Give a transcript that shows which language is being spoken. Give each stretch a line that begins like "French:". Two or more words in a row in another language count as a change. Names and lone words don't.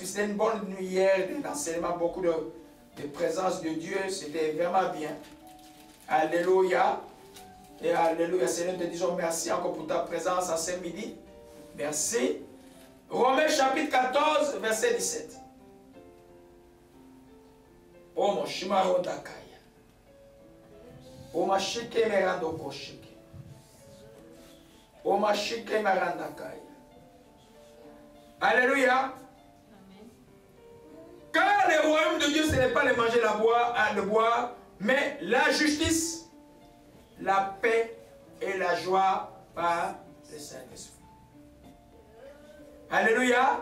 French: C'était une bonne nuit hier d'enseignement, beaucoup de présence de Dieu. C'était vraiment bien. Alléluia. Et alléluia. Seigneur, te disons merci encore pour ta présence en ce midi. Merci. Romains chapitre 14, verset 17. Oh mon shimaro dakaya. Oh ma shike merando koshike. Oh ma shike merandakaya. Alléluia. Car le royaume de Dieu, ce n'est pas le manger, le boire, mais la justice, la paix et la joie par le Saint-Esprit. Alléluia.